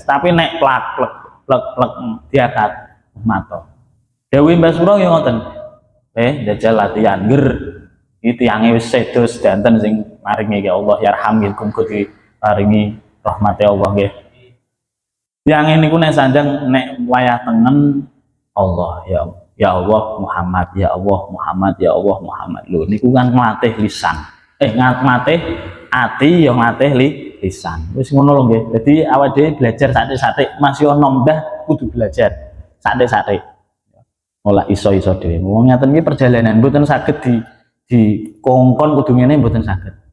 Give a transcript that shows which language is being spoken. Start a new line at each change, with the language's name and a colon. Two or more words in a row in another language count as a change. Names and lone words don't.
Javanese: Tapi nek plek diangkat matoh. Dewi Mbah Suro yo ngoten. Ndajal latihan ger. Iki tiange wis sedo sedanten sing maringi ya Allah yarhamilkum kudu paringi rahmate Allah nggih. Yang niku nek sanjang nek wayah tengen Allah ya Allah Muhammad ya Allah Muhammad ya Allah Muhammad. Lho niku kan nglatih lisan. Nglatih ati ya nglatih lisan. Wis ngono lho nggih. Dadi awake dhewe belajar satik-satik, masih ono mbah kudu belajar satik-satik. Olah iso-iso dhewe. Wong ngaten iki perjalanan mboten saged di kongkon kudu ngene mboten saged.